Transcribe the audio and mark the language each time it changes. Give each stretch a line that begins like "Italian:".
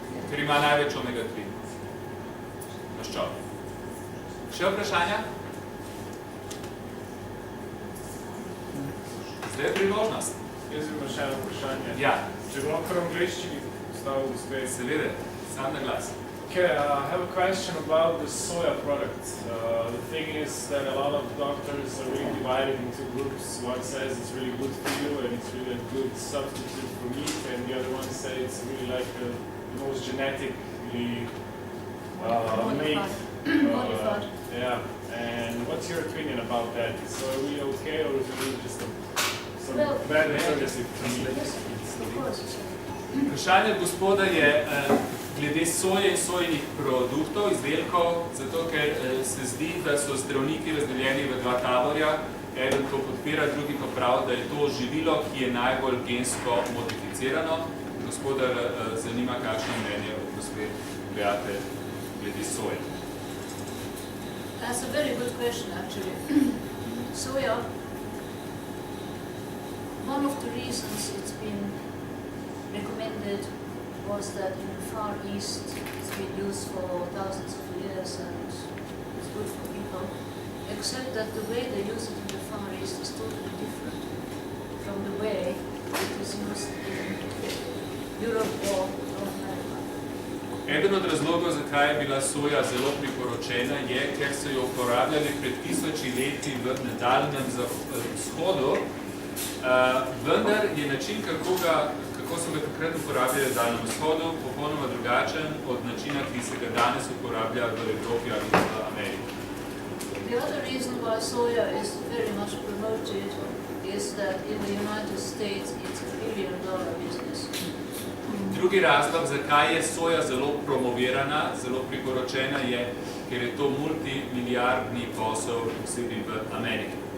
Slovenian: Ker ima največ omega-3 maščob. Še vprašanja? Zdaj je priložnost. Jaz imam še eno vprašanje. Ja. Če bi lahko v angleščini postavil gospe. Seveda, sam na glas.
English: Okay, I have a question about the soya product. The thing is that a lot of doctors are really divided into groups. One says it's really good for you and it's really a good substitute for meat, and the other one says it's really like the most genetically made. Modified. Yeah, and what's your opinion about that? Is soya really okay, or is it really just some Well, bad alternative to me. yes, of course.
Slovenian: Vprašanje gospoda je glede soje in sojenih produktov, izdelkov, zato ker se zdi, da so zdravniki razdeljeni v dva taborja. Eden to podpira, drugi pa pravi, da je to živilo, ki je najbolj gensko modificirano. Gospodar zanima, kakšno mnenje od gospe Beate glede soje.
English: That's a very good question, actually. Soya, one of the reasons it's been recommended was that in the Far East it's been used for thousands of years and it's good for people, except that the way they use it in the Far East is totally different from the way it is used in Europe or North America.
Slovenian: Eden od razlogov, zakaj je bila soja zelo priporočena, je, ker so jo uporabljali pred tisoči leti v nadaljnjem vzhodu, vendar je način, kako so ga takrat uporabljali v daljnem vzhodu, popolnoma drugačen od načina, ki se ga danes uporablja v Evropi ali v Ameriki.
English: The other reason why soya is very much promoted is that in the United States it's a $1 billion business.
Slovenian: Drugi razlog, zakaj je soja zelo promovirana, zelo priporočena, je, ker je to multimilijardni posel posebej v Ameriki.